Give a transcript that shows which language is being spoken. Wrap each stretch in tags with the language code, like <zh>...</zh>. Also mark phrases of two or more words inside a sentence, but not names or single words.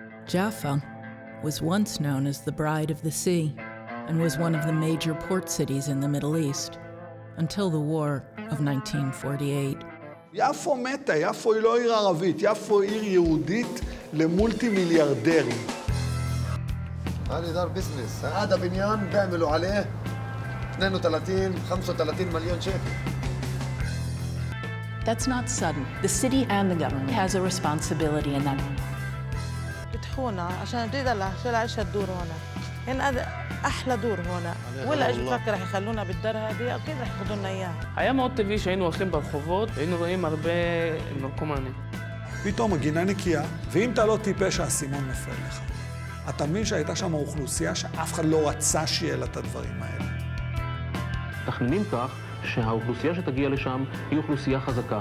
<en>Jaffa was once known as the Bride of the Sea and was one of the major port cities in the Middle East until the War of 1948.</en> <he>יפו מתה, יפו היא לא עיר ערבית, יפו עיר יהודית למולטי מיליארדרים.</he> <ar>هذا دار بزنس، هذا بنيان بيعملوا عليه 32-35 مليون شيكل.</ar> <en>That's not sudden. The city and the government has a responsibility in that.</en> <ar>فتحونا عشان تقدر عيشها الدور هنا. هنا أحلى دور هنا. ولا إيش بفكر رح يخلونا بالدار هذه أكيد رح ياخذوا لنا إياها.</ar> <he>היה מאוד טבעי שהיינו הולכים ברחובות והיינו רואים הרבה נרקומנים. פתאום הגינה נקייה, ואם אתה לא טיפש האסימון נופל לך. אתה מבין שהייתה שם אוכלוסייה שאף אחד לא רצה שיהיה לה את הדברים האלה. תכננים כך שהאוכלוסייה שתגיע לשם היא אוכלוסייה חזקה.</he>